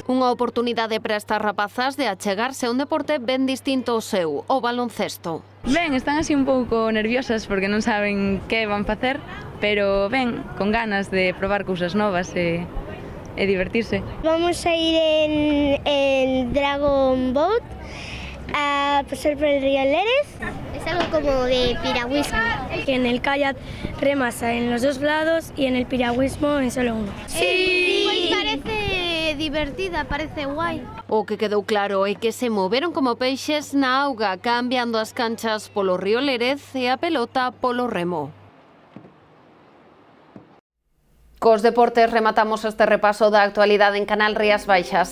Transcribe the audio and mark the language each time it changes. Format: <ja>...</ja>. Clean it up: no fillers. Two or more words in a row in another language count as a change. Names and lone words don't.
<gl>Unha oportunidade para estas rapazas de achegarse a un deporte ben distinto ao seu, o baloncesto. Ben, están así un pouco nerviosas porque non saben que van facer, pero ben, con ganas de probar cousas novas e divertirse.</gl> <es>Vamos a ir en Dragon Boat a pasar por el río Lérez. Es algo como de piragüismo. Que en el kayak remas en los 2 lados y en el piragüismo en solo uno. Sí, pues parece divertida, parece guai.</es> <gl>O que quedou claro é que se moveron como peixes na auga, cambiando as canchas polo río Lérez e a pelota polo remo. Cos deportes rematamos este repaso da actualidade en Canal Rías Baixas.</gl>